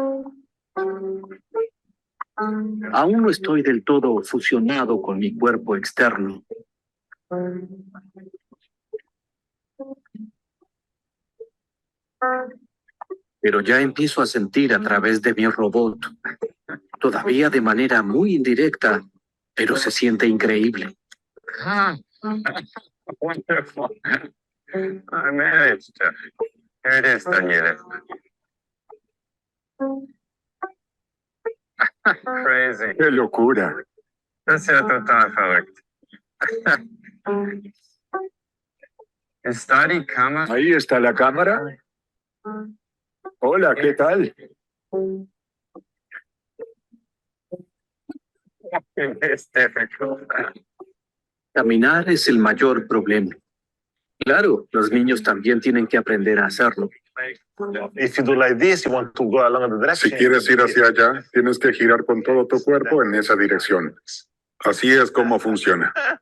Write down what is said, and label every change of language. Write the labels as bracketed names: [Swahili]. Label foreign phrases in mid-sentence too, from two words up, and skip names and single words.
[Spanish] Aún no estoy del todo fusionado con mi cuerpo externo. Pero ya empiezo a sentir a través de mi robot, todavía de manera muy indirecta, pero se siente increíble. [English] Wonderful. I managed. Here it is, Daniela. Crazy. [Spanish] ¡Qué locura! [German] Das ist ja total verrückt. Ist da die Kamera? [Spanish] Ahí está la cámara. Hola, ¿qué tal? [English] It's difficult. [Spanish] Caminar es el mayor problema. Claro, los niños también tienen que aprender a hacerlo. Si quieres ir hacia allá, tienes que girar con todo tu cuerpo en esa dirección. Así es como funciona.